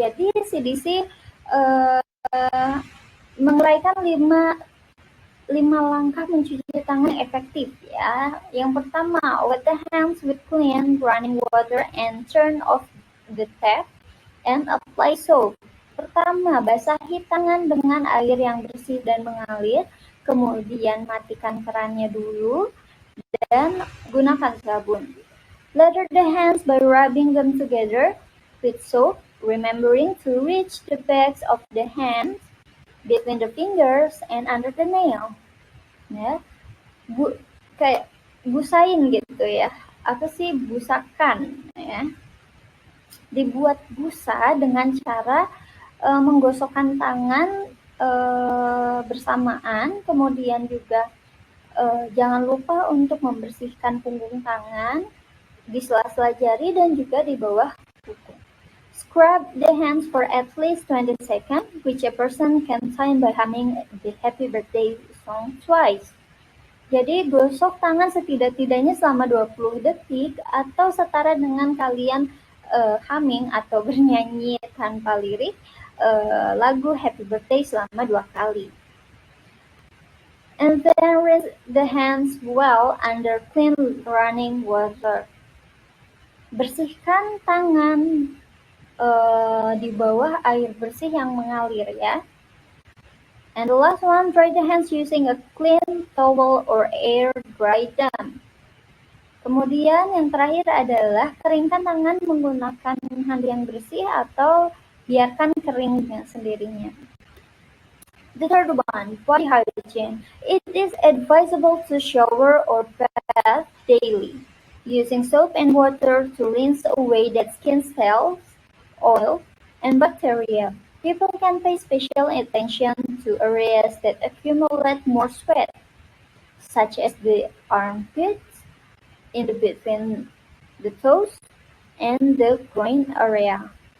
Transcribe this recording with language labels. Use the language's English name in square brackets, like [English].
[Indonesian] Jadi CDC menguraikan 5 langkah mencuci tangan efektif ya. Yang pertama, [English] wet the hands with clean running water and turn off the tap and apply soap. [Indonesian] Pertama, basahi tangan dengan air yang bersih dan mengalir, kemudian matikan kerannya dulu dan gunakan sabun. [English] Lather the hands by rubbing them together with soap, remembering to reach the backs of the hands between the fingers and under the nail. [Indonesian] Ya, kayak busain gitu ya. Apa sih busakan ya? Dibuat busa dengan cara menggosokkan tangan bersamaan, kemudian juga jangan lupa untuk membersihkan punggung tangan, di sela-sela jari dan juga di bawah kuku. [English] Scrub the hands for at least 20 seconds, which a person can time by humming the Happy Birthday song twice. [Indonesian] Jadi gosok tangan setidak-tidaknya selama 20 detik atau setara dengan kalian humming atau bernyanyi tanpa lirik lagu Happy Birthday selama 2 kali. [English] And then rinse the hands well under clean running water. [Indonesian] Bersihkan tangan di bawah air bersih yang mengalir ya. [English] And the last one, dry the hands using a clean towel or air dry them. [Indonesian] Kemudian yang terakhir adalah keringkan tangan menggunakan handi yang bersih atau biarkan kering dengan sendirinya. [English] The third one, body hygiene. It is advisable to shower or bath daily, using soap and water to rinse away dead skin cells, oil, and bacteria. People can pay special attention to areas that accumulate more sweat, such as the armpits, in between the toes, and the groin area.